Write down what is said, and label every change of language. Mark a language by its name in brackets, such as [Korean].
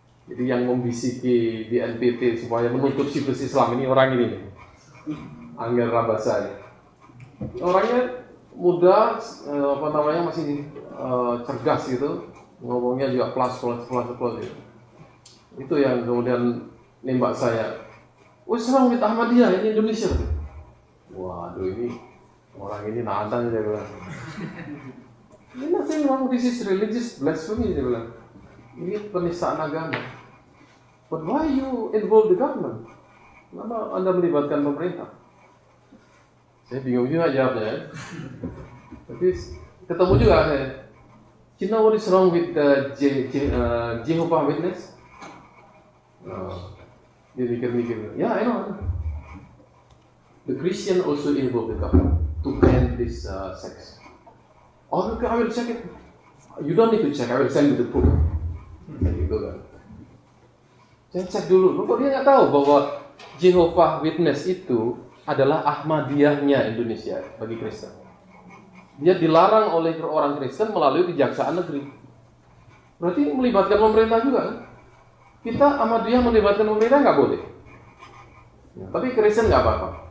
[Indonesian] Jadi yang membisiki di NPT supaya menutup situs Islam ini orang ini, Angger Rabasa. Orangnya muda, masih cerdas gitu, ngomongnya juga plus gitu. Itu yang kemudian nembak saya. [English] What's wrong with Ahmadiyah in Indonesia? [Indonesian] Waduh, ini orang ini nantang dia bilang. Ini [English] nothing wrong, this is religious blasphemy [Indonesian] dia bilang. Ini penistaan agama. [English] But why you involve the government? [Indonesian] Kenapa Anda melibatkan pemerintah? Saya bingung juga jawabnya. Tapi ketemu juga saya. [English] You know what is wrong with the Jehovah's Witness? [Indonesian] Dia mikir-mikir, ya, [English] I know. The Christian also involved the government to ban this sex. Oh, okay, I will check it. You don't need to check, I will send you the proof. [Indonesian] Gitu kan. Saya cek dulu, kok dia nggak tahu bahwa Jehovah Witness itu adalah Ahmadiyahnya Indonesia bagi Kristen. Dia dilarang oleh orang Kristen melalui kejaksaan negeri. Berarti melibatkan pemerintah juga kan? Kita Ahmadiyah melibatkan pemerintah nggak boleh. Ya, tapi Kristen nggak apa-apa.